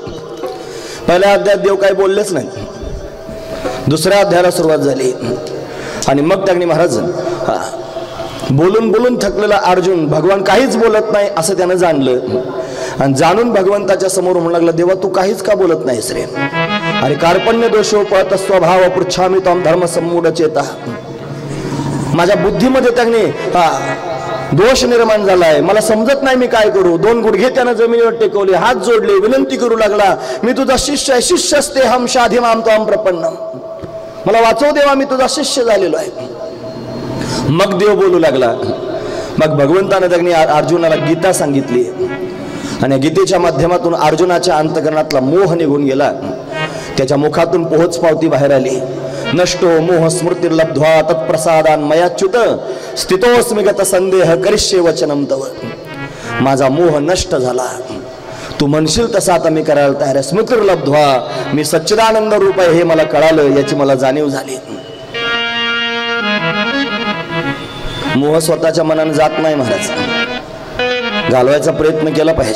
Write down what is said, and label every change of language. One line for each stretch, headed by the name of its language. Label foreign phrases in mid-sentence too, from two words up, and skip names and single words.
Marathi: पहिल्या अध्यायात देव काही बोललेच नाही. दुसऱ्या अध्यायाला सुरुवात झाली आणि मग त्यांनी महाराज बोलून बोलून थकलेला अर्जुन, भगवान काहीच बोलत नाही असं त्यानं जाणलं. आणि जाणून भगवंताच्या समोर म्हणू लागला, देवा तू काहीच का बोलत नाहीस रे?
Sanskrit: अरे कार्पण्य दोषोपत स्वभाव पृच्छामी तम धर्म सम्मूढ चेता.
Marathi: माझ्या बुद्धीमध्ये त्यांनी दोष निर्माण झालाय, मला समजत नाही मी काय करू. दोन गुडघे त्यानं जमिनीवर टेकवले, हात जोडले, विनंती करू लागला, मी तुझा शिष्य आहे,
Sanskrit: शिष्यस्ते हम शाधी माम त्वाम प्रपन्नम,
Marathi: मला वाचव देवा, मी तुझा शिष्य झालेलो आहे. मग देव बोलू लागला. मग भगवंतानं त्यांनी अर्जुनाला गीता सांगितली आणि गीतेच्या माध्यमातून अर्जुनाच्या अंतकरणातला मोह निघून गेला. त्याच्या मुखातून पोहोच पावती बाहेर आली.
Sanskrit: नष्टो मोह स्मृतिर्लब्ध्वा तत्प्रसादान मयाच्युत स्थितोस्मि गत संदेह करिष्ये वचनम तव.
Marathi: माझा मोह नष्ट झाला, तू म्हणशील तसा आता मी करायला तयार आहे. स्मृतिर्लब्ध्वा, मी सच्चिदानंद रूप आहे हे मला कळालं, याची मला जाणीव झाली. मोह स्वतःच्या मनाने जात नाही महाराज, घालवायचा प्रयत्न केला पाहिजे.